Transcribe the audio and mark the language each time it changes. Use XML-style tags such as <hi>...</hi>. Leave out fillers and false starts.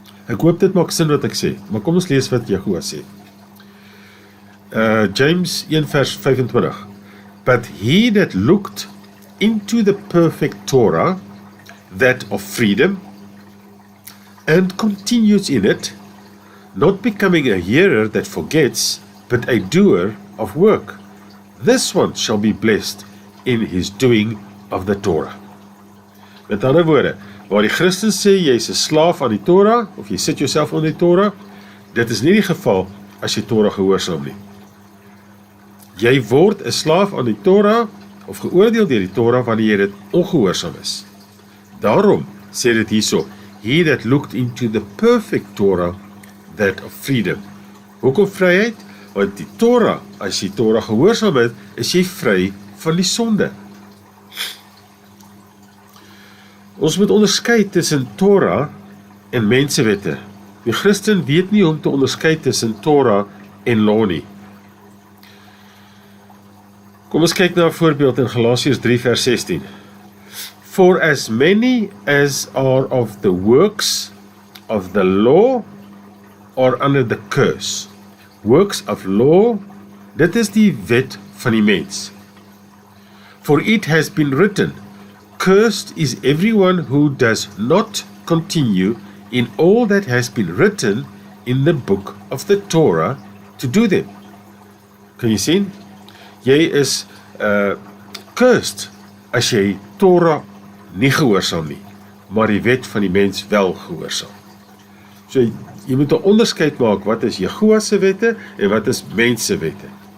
<af>Ek hoop dit maak sin wat ek sê, maar kom ons lees wat Jehovah sê. James 1 vers 25.</af> <en>But he that looked into the perfect Torah, that of freedom, and continues in it, not becoming a hearer that forgets, but a doer of work, this one shall be blessed in his doing of the Torah.</en> <af>Met ander woorde, waar die Christen sê, jy is 'n slaaf aan die Torah, of jy sit jouself onder die Torah, dit is nie die geval as jy Torah gehoorsaam nie. Jy word 'n slaaf aan die Torah, of geoordeel deur die Torah, wanneer jy dit ongehoorsaam is. Daarom sê dit hierso,</af> <en>he that looked into the perfect Torah, that of freedom.</en> <af>Hoekom vryheid? Want die Torah, as jy Torah gehoorsaam het, is jy vry van die sonde. Ons moet onderskei tussen Torah en mensewette. Die Christen weet nie om te onderskei tussen Torah en law nie. Kom ons kyk na 'n voorbeeld in Galasiërs 3 vers 16.</af> <en>For as many as are of the works of the law are under the curse. Works of law,</en> <af>dit is die wet van die mens.</af> <en>For it has been written, cursed is everyone who does not continue in all that has been written in the book of the Torah to do them.</en> <af>Kan jy sien? Jy is cursed as jy Torah nie gehoorsaam nie, maar die wet van die mens wel gehoorsaam. So jy moet 'n onderskeid maak, wat is Jehovah se wette en wat is mens se wette.</af>